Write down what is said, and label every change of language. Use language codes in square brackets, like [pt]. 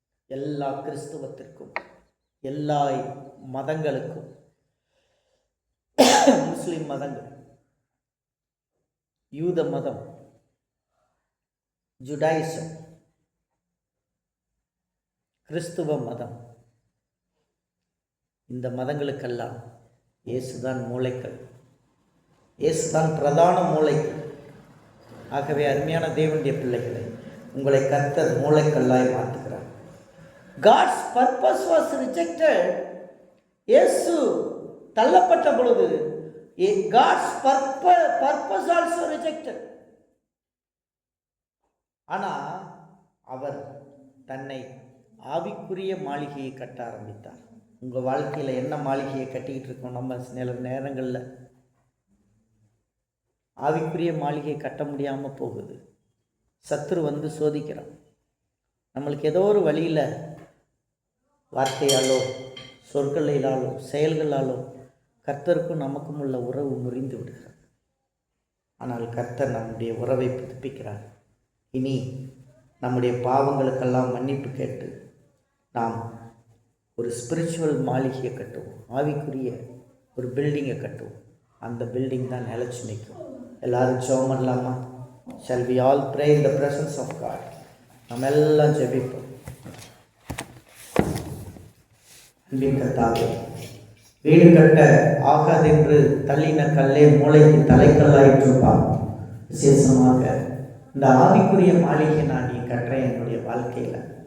[ta] எல்லா கிறிஸ்துவத்திற்கும், எல்லா மதங்களுக்கும், முஸ்லிம் மதங்கள், யூத மதம், ஜுடாயிசம், கிறிஸ்துவ மதம், இந்த மதங்களுக்கெல்லாம் இயேசுதான் மூளைக்கல், இயேசுதான் பிரதான மூளைக்கல். ஆகவே அருமையான தேவனுடைய பிள்ளைகளை, உங்களை கர்த்தர் மூளைக்கல்லாய் மாற்றுகிறார். [en] God's purpose was rejected. [ta] இயேசு தள்ளப்பட்ட பொழுது [en] God's purpose also rejected. [ta] ஆனால் அவர் தன்னை ஆவிக்குரிய மாளிகையை கட்ட ஆரம்பித்தார். உங்கள் வாழ்க்கையில் என்ன மாளிகையை கட்டிக்கிட்டு இருக்கோம்? நம்ம சில நேரங்களில் ஆவிக்குரிய மாளிகையை கட்ட முடியாமல் போகுது. சத்துரு வந்து சோதிக்கிறான். நம்மளுக்கு ஏதோ ஒரு வழியில் வார்த்தையாலோ, சொற்களிலாலோ, செயல்களாலோ கர்த்தருக்கும் நமக்கும் உள்ள உறவு முறிந்து விடுகிறது. ஆனால் கர்த்தர் நம்முடைய உறவை புதுப்பிக்கிறார். இனி நம்முடைய பாவங்களுக்கெல்லாம் மன்னிப்பு கேட்டு நாம் ஒரு ஸ்பிரிச்சுவல் மாளிகையை கட்டுவோம், ஆவிக்குரிய ஒரு பில்டிங்கை கட்டுவோம். அந்த பில்டிங் தான் நிலச்சி நிற்கும். எல்லாரும் ஜெபம் பண்ணலாமா? [en] Shall we all pray in the presence of God? [ta] நம்ம எல்லாம் ஜெபிப்போம். அன்பின் கர்த்தாவே, வீடு கட்ட ஆகாதென்று தள்ளின கல்லே மூளைக்கு தலைக்கல்லாயிற்றுப்பா. விசேஷமாக இந்த ஆவிக்குரிய மாளிகை நான் நீ கட்டுறேன் என்னுடைய வாழ்க்கையில்.